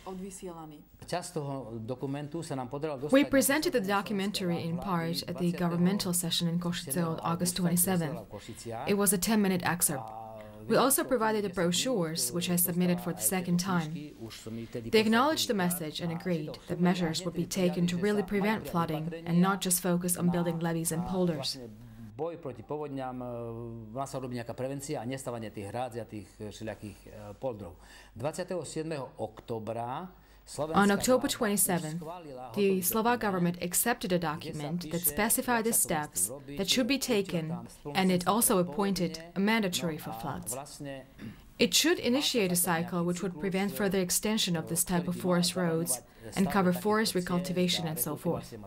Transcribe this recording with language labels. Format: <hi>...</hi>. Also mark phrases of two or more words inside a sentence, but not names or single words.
<en>We presented the documentary in part at the governmental session in Košice on August 27th. It was a 10-minute excerpt. We also provided the brochures, which I submitted for the second time. They acknowledged the message and agreed that measures would be taken to really prevent flooding and not just focus on building levees and polders.</en> <sk>Boj proti povodňam, má sa robiť nejaká prevencia a nestavanie tých hrádz a tých všelijakých poldrov. 27. októbra</sk> <en>On October 27th, the Slovak government accepted a document that specified the steps that should be taken, and it also appointed a mandatory for floods. It should initiate a cycle which would prevent further extension of this type of forest roads and cover forest recultivation and so forth.</en>